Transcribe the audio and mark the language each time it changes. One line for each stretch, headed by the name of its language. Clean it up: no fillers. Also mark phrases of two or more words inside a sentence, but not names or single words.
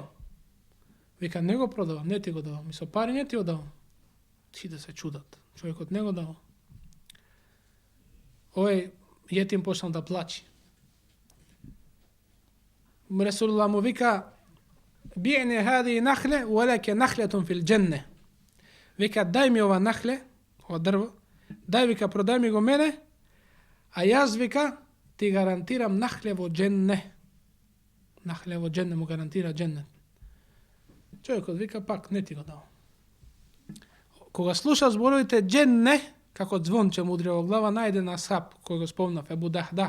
Macedonian: Вика, не го продавам, не ти го давам. И со пари не ти го давам. Ти да се чудат. Човекот не го давам. Овој јетим почнал да плаче. Расулуллах му вика,
Arabic: بعني هذه النخلة ولك نخلة في الجنة.
Macedonian: Вика, дај ми ова нахле, ова дрво, дај, вика, продај ми го мене, а јас, вика, ти гарантирам нахле во дженне. Нахле во дженне му гарантира дженне. Човекот вика, пак не ти го давам. Кога слуша зборовите дженне, како звонче му удри во глава, најден асхаб, кој го спомнав, Ебу Дахдах.